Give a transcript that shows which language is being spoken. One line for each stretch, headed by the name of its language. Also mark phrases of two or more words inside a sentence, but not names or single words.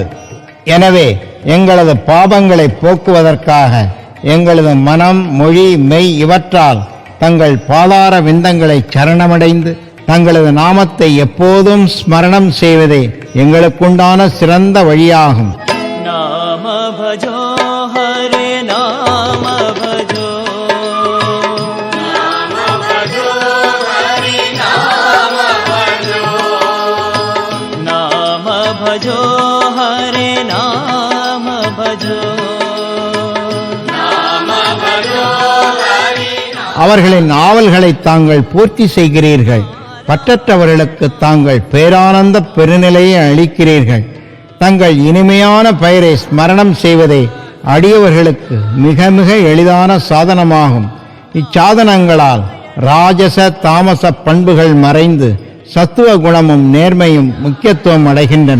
Tamil: எனவே எங்களது பாபங்களை போக்குவதற்காக எங்களது மனம், மொழி, மெய் இவற்றால் தங்கள் பாதார விந்தங்களை சரணமடைந்து தங்களது நாமத்தை எப்போதும் ஸ்மரணம் செய்வதே எங்களுக்குண்டான சிறந்த வழியாகும்.
Hindi: नाम भजो हरे नाम भजो, भजो हरे नाम भजो, नाम भजो हरे नाम.
Tamil: அவர்களின் ஆவல்களை தாங்கள் பூர்த்தி செய்கிறீர்கள். பற்றற்றவர்களுக்கு தாங்கள் பேரானந்த பெருநிலையை அளிக்கிறீர்கள். தங்கள் இனிமையான பெயரை ஸ்மரணம் செய்வதே அடியவர்களுக்கு மிக மிக எளிதான சாதனமாகும். இச்சாதனங்களால் ராஜச தாமச பண்புகள் மறைந்து சத்துவ குணமும் நேர்மையும் முக்கியத்துவம் அடைகின்றன.